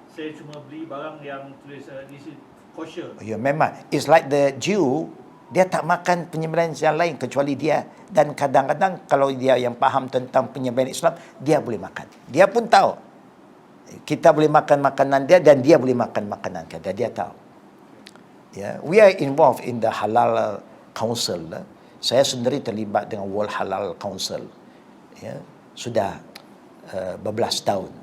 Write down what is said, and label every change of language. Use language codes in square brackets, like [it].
[ms] Saya cuma beli barang yang tulis [en] this is kosher. [ms] Ya, memang. [en] It's like the Jew, [ms] dia tak makan penyembelihan yang lain kecuali dia. Dan kadang-kadang kalau dia yang faham tentang penyembelihan Islam, dia boleh makan. Dia pun tahu. Kita boleh makan makanan dia dan dia boleh makan makanan kita. Dia tahu. [en] Ya, we are involved in the Halal Council. [ms] Saya sendiri terlibat dengan World Halal Council. Ya, sudah berbelas tahun.